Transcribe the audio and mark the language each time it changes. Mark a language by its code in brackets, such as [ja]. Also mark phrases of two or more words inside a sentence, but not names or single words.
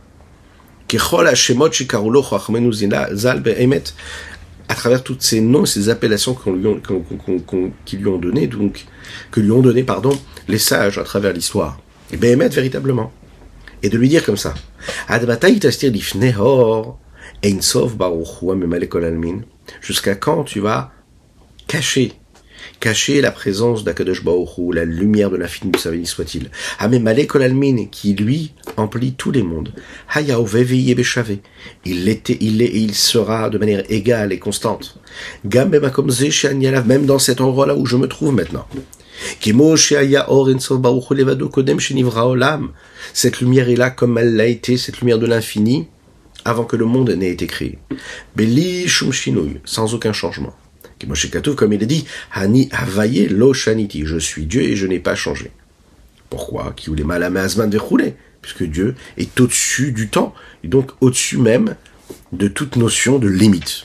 [fr] À travers tous ces noms, ces appellations qu'ils lui ont donné, donc que lui ont donné, les sages à travers l'histoire. Et Behemet véritablement. Et de lui dire comme ça. Jusqu'à quand tu vas cacher la présence d' [he] הקדוש ברוך הוא, [fr] la lumière de l'infini, de sa béni soit-il. [he] הממלא כל עלמין, [fr] qui lui emplit tous les mondes. [he] היה הווה ויהיה בשווה, [fr] il l'était, il est et il sera de manière égale et constante. [he] גם במקום זה שאני, [fr] même dans cet endroit-là où je me trouve maintenant. [he] כמו שהיה אור אין סוף ברוך הוא לבדו קודם שנברא עולם. [fr] Cette lumière est là comme elle l'a été, cette lumière de l'infini, avant que le monde n'ait été créé. [he] בלי שום שינוי, [fr] sans aucun changement. Comme il est dit, [he] אני הויה לא שניתי, [fr] je suis Dieu et je n'ai pas changé. Pourquoi? Puisque Dieu est au-dessus du temps, et donc au-dessus même de toute notion de limite.